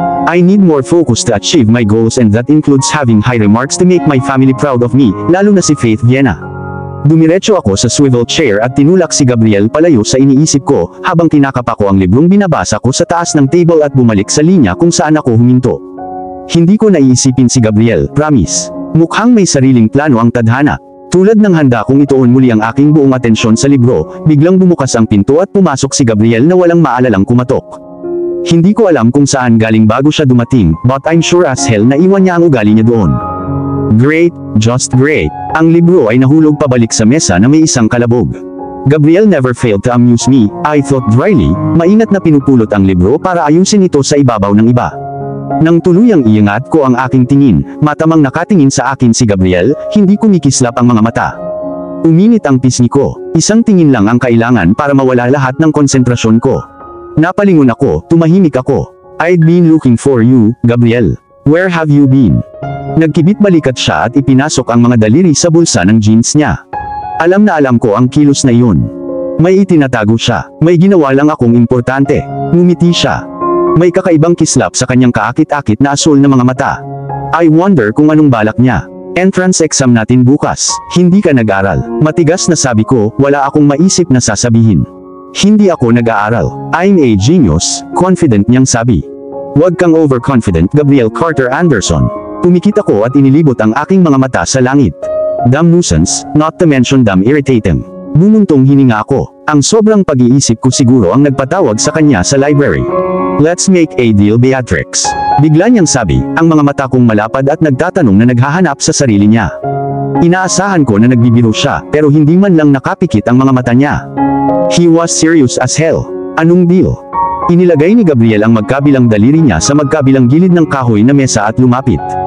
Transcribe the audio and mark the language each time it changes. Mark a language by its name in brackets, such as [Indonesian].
[English] I need more focus to achieve my goals, and that includes having high remarks to make my family proud of me, [Filipino] lalo na si [English] Faith Viena. [Filipino] Dumiretso ako sa swivel chair at tinulak si Gabriel palayo sa iniisip ko, habang kinakapa ko ang librong binabasa ko sa taas ng table at bumalik sa linya kung saan ako huminto. Hindi ko naiisipin si Gabriel, promise. Mukhang may sariling plano ang tadhana. Tulad ng handa kong ituon muli ang aking buong atensyon sa libro, biglang bumukas ang pinto at pumasok si Gabriel na walang maalalang kumatok. Hindi ko alam kung saan galing bago siya dumating, [English] but I'm sure as hell [Filipino] na iwan niya ang ugali niya doon. [English] Great, just great. [Filipino] Ang libro ay nahulog pabalik sa mesa na may isang kalabog. [English] Gabriel never failed to amuse me, I thought dryly, [Filipino] maingat na pinupulot ang libro para ayusin ito sa ibabaw ng iba. Nang tuluyang iangat ko ang aking tingin, matamang nakatingin sa akin si Gabriel, hindi kumikislap ang mga mata. Uminit ang pisngi ko, isang tingin lang ang kailangan para mawala lahat ng konsentrasyon ko. Napalingon ako, tumahimik ako. [English] I'd been looking for you, Gabriel. Where have you been? [Filipino] Nagkibit balikat siya at ipinasok ang mga daliri sa bulsa ng jeans niya. Alam na alam ko ang kilos na iyon. May itinatago siya, may ginawa lang akong importante. Ngumiti siya. May kakaibang kislap sa kanyang kaakit-akit na asul na mga mata. [English] I wonder [Filipino] kung anong balak niya. Entrance exam natin bukas, hindi ka nag-aral. Matigas na sabi ko, wala akong maisip na sasabihin. Hindi ako nag-aaral. [English] I'm a genius, [Filipino] confident niyang sabi. Huwag kang overconfident, Gabriel Carter Anderson. Pumikit ako at inilibot ang aking mga mata sa langit. [English] Damn nuisance, not to mention damn irritating. [Filipino] Bumuntong hininga ako. Ang sobrang pag-iisip ko siguro ang nagpatawag sa kanya sa library. [English] Let's make a deal, Beatrix. [Filipino] Bigla niyang sabi, ang mga mata kong malapad at nagtatanong na naghahanap sa sarili niya. Inaasahan ko na nagbibiro siya, pero hindi man lang nakapikit ang mga mata niya. [English] He was serious as hell. [Filipino] Anong deal? Inilagay ni Gabriel ang magkabilang daliri niya sa magkabilang gilid ng kahoy na mesa at lumapit.